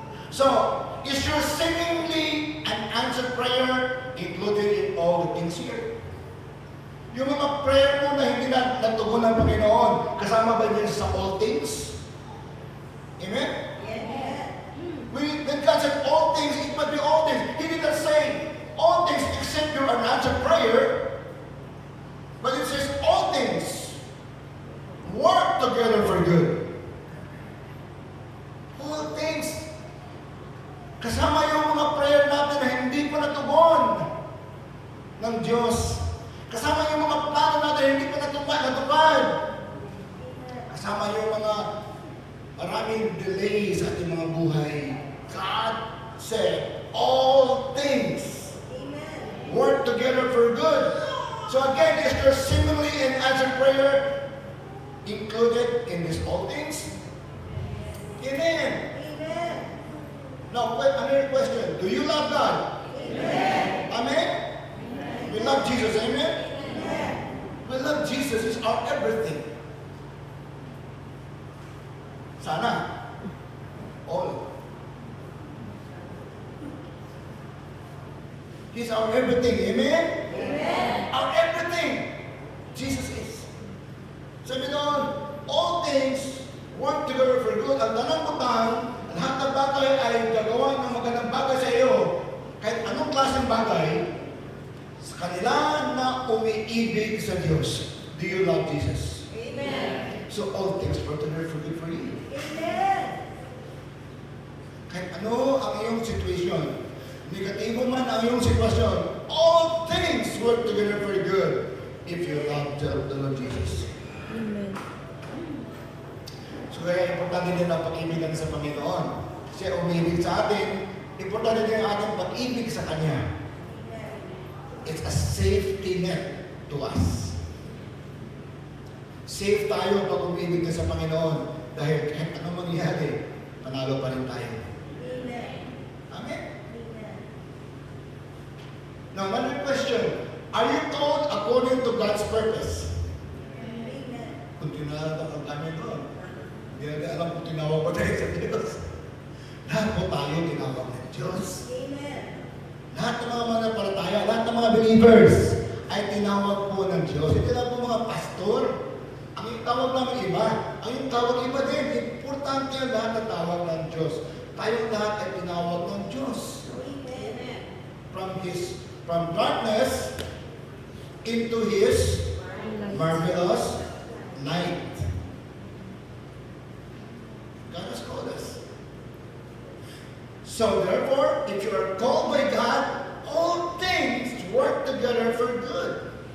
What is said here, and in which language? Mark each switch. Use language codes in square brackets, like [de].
[en] So, is your seemingly an answered prayer included in all the things here? [tl] Yung mga prayer mo na hindi na natugon ng Panginoon, kasama ba niya sa all things? [en] Amen? When God said all things, it must be all things. He did not say all things except your unanswered prayer, but it says all things work together for good. All things. [tl] Kasama yung mga prayer natin na hindi pa natugon ng Diyos. Kasama yung mga plano natin na hindi pa natupad. Kasama yung mga maraming delays sa ating mga buhay. [en] God said, all things work together for good. So again, is there similarly an answered prayer included in this all things? Amen. Amen. Now, another question. Do you love God? Amen. Amen? We love Jesus. Amen? Amen. We love Jesus. He's our everything. [tl] Sana. All. [en] He's our everything. Amen? Amen. Our everything. Jesus is. [tl] Sabi doon, [en] all things work together for good. [ceb] Ang tanang butang, [tl] lahat ng bagay ay gagawa ng magandang bagay sa iyo. Kahit anong klaseng bagay, sa kanila na umiibig sa Diyos. [en] Do you love Jesus? Amen. So all things work together for good for you. Amen. [tl] Kahit ano ang iyong situation, negatibo man ang iyong sitwasyon, [en] all things work together for good if you love the Lord Jesus. Amen. [tl] So kaya importante din ang pag-ibig natin sa Panginoon. Siya umibig sa atin, importante din ang ating pag-ibig sa Kanya. [en] It's a safety net to us. [tl] Safe tayo pag umibig na sa Panginoon dahil kahit anong mangyari, panalo pa rin tayo. [en] Amen. Amen? Amen. Now, another question. Are you called according to God's purpose? Amen. [tl] Kung tinawag ang kami doon, hindi natin alam kung tinawag ba tayo sa Diyos. Lahat po tayo tinawag ng Diyos. [en] Amen. [tl] Lahat ng mga mananampalataya, lahat ng mga believers ay tinawag po ng Diyos. Hindi lang po mga pastor. Ang yung tawag namin iba. Ang yung tawag iba din. Importante ang lahat ng tawag ng Diyos. Tayong lahat ay tinawag ng Diyos. [en] Amen. From darkness into His marvelous light. God has called us. So therefore, if you are called by God, all things work together for good.